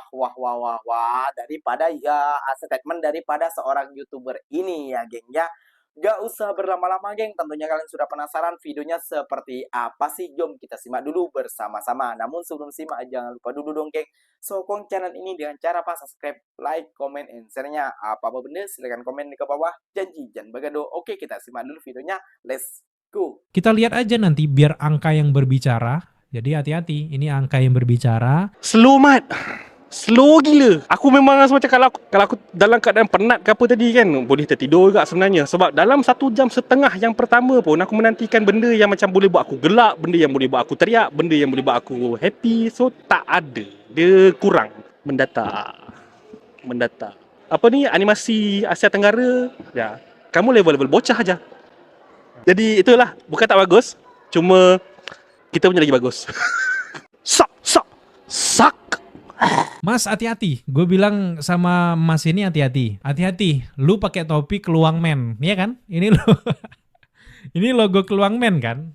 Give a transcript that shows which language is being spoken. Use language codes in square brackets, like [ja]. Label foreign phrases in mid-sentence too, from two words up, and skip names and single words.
[id] Daripada ya statement daripada seorang YouTuber ini ya, geng ya. Gak usah berlama-lama, geng. Tentunya kalian sudah penasaran videonya seperti apa sih? Jom kita simak dulu bersama-sama. Namun sebelum simak, jangan lupa dulu dong, geng, sokong channel ini dengan cara subscribe, [en] like, comment, and share-nya. [id] Apa-apa bener, silahkan komen di ke bawah. Janji, jangan bagado. Oke, kita simak dulu videonya. [en] Let's go. [id] Kita lihat aja nanti biar angka yang berbicara. Jadi hati-hati, ini angka yang berbicara. [ms] Slow mat. Slow gila. Aku memang rasa macam kalau aku dalam keadaan penat ke apa tadi kan, boleh tertidur juga sebenarnya. Sebab dalam 1 jam setengah yang pertama pun aku menantikan benda yang macam boleh buat aku gelak, benda yang boleh buat aku teriak, benda yang boleh buat aku happy. So tak ada. Dia kurang. Mendatar. [id] Apa ni, animasi Asia Tenggara, ya, kamu level-level bocah aja. [ms] Jadi itulah, bukan tak bagus, cuma kita punya lagi bagus. Sak. [id] Mas, hati-hati. Gue bilang sama Mas ini hati-hati. Hati-hati. Lu pakai topi Keluang Men, iya kan? Ini lo, ini logo Keluang Men kan?